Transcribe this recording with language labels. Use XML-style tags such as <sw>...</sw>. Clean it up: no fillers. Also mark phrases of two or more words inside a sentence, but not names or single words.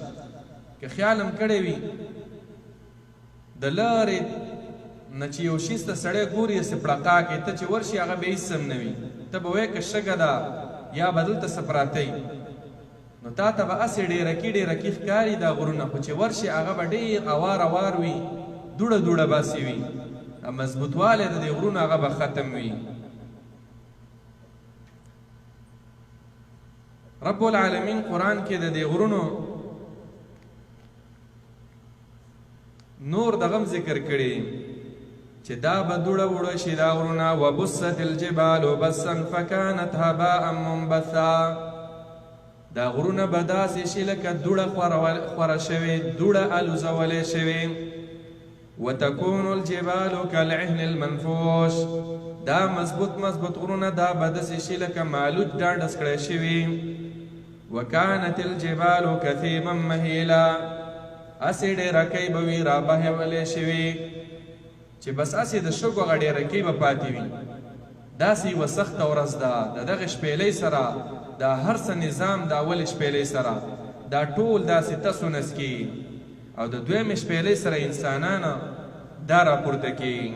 <ps>که خیال هم کړی وي د لارې نه چې یو شي ته سړی ګوري هسې پړقا کې ته چې ورشي هغه به هېڅ هم نه وي، ته به وایې که شګه ده یا به دلته څه پراته نو تا ته به هسې ډېرکي ښکاري دا غرونه، خو چې ورشي هغه به ډېر اوار وي، دوړه باسي وي، مضبوطوالی د دې غرونو هغه به ختم وي.</ps> <ar>رب العالمین</ar> <ps>قرآن کې د دې غرونو نور دغم ذکر کړي چې دا به دوړه وړه شي دا غرونه.</ps> <ar>وبست الجبال بسا فكانت هباء منبثا</ar> <ps>دا غرونه به داسې شي لکه دوړه خوره شوې، دوړه الوزولې شوې.</ps> <ar>وتكون الجبال كالعهن المنفوش</ar> <ps>دا مضبوط غرونه دا به داسې شي لکه مالوچ ډانډس کړی شوي.</ps> <ar>وكانت الجبال كثيبا مهيلا</ar> <ps>اسې ډېرکۍ به وي رابهولې شوي چې بس اسې د شګو هغه ډېرکۍ به پاتې وي. داسې یوه سخته ورځ ده د دغې شپېلۍ سره دا هر څه نظام د اولې شپېلۍ سره دا ټول داسې تس و نس کېږي او د دویمې شپېلۍ سره انسانان دا راپورته کېږي.</ps>